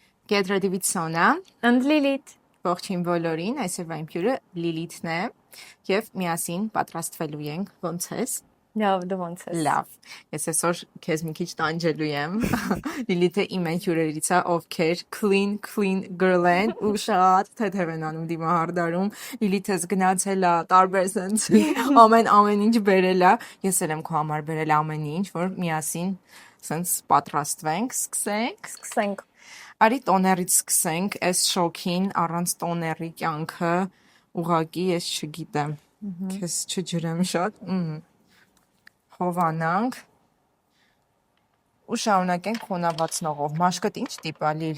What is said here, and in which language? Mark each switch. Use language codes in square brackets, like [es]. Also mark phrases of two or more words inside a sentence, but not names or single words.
[en] Get ready with Sona and Lilith. [hy] Ողջույն բոլորին, այսօրվա իմ հյուրը Լիլիթն է եւ միասին պատրաստվելու ենք, ոնց ես։ Լավ, դու ոնց ես։ Լավ։ Ես այսօր քեզ մի քիչ տանջելու եմ։ Լիլիթը իմ հյուրերից է, ովքեր [en] clean girl [hy] են ու շատ թեթև են անում դիմահարդարում։ Լիլիթս գնացել է տարբեր sense ամեն ինչ բերել է։ Ես էլ եմ քո համար բերել ամեն ինչ, որ միասին sense պատրաստվենք, Սկսենք։ Արի տոներից սկսենք, այս շոքին առանց տոների կյանքը ուղակի ես չգիտեմ, քեզ չջրեմ շատ, հովանանք ու շարունակենք խոնավացնողով, մաշկդ ինչ տիպ ա Լիլ։